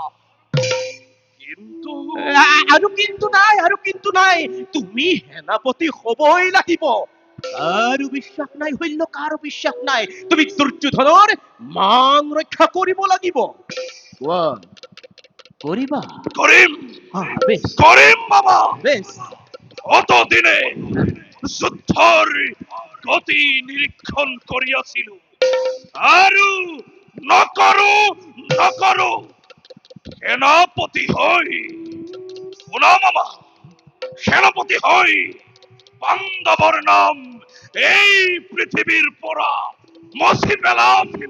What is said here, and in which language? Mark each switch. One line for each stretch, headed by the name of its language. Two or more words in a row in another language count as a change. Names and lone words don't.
Assamese: কিন্তু আৰু কিন্তু নাই, তুমি সেনাপতি হবই লাগিব। কাৰো বিশ্বাস নাই হল্য, কাৰো বিশ্বাস নাই। তুমি দুৰ্যোধনৰ মান ৰক্ষা কৰিব লাগিব। কৰিবা? কৰিম বেশ বাবা। বেশ। অতদিনে যুদ্ধৰ গতি নিৰীক্ষণ কৰি আছিলো, আৰু নকৰো সেনাপতি হৈ, শুনা মামা, সেনাপতি হৈ পাণ্ডৱৰ নাম এই পৃথিৱীৰ পৰা মচি পেলাম।